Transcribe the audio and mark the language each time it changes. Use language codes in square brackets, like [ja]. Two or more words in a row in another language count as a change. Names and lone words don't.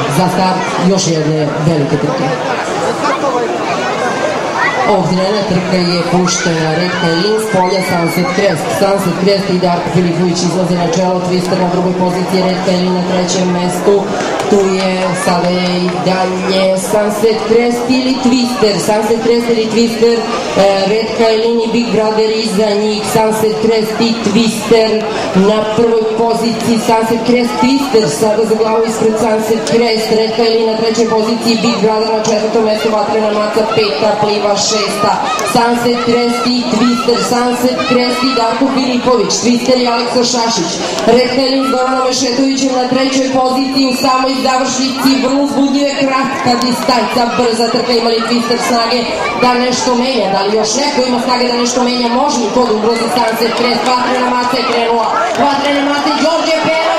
[sr] za start još jedne velike trke. Ovog trena trka je puštena Red Kailin s polja Sunset Crest. Sunset Crest i Darko Filipović izlaze na čelo, Twister na drugoj poziciji, Red Kailin na trećem mestu. Tu je sada i dalje Sunset Crest ili Twister. Sunset Crest ili Twister, Red Kailin i Big Brother iza njih, Sunset Crest i Twister na prvoj poziciji, Sunset Crest, Twister sada za glavu ispred Sunset Crest, Red Kailin na trećoj poziciji, Big Brother na četvrtom mestu, Vatrena maca peta, Pliva šesta, Sunset Crest i Twister, Sunset Crest i Darko Filipović, Twister i Aleksa Šašić, Red Kailin s Goranom Mešetovićem na trećoj poziciji, u samoj završnici vrlo uzbudljive, kratka distanca, brza trka, ima li Twister snage da nešto menja, da li još neko ima snage da nešto menja, može li to da ugrozi Sunset Crest, Vatrena maca je krenula, Vatrena maca i Đorđe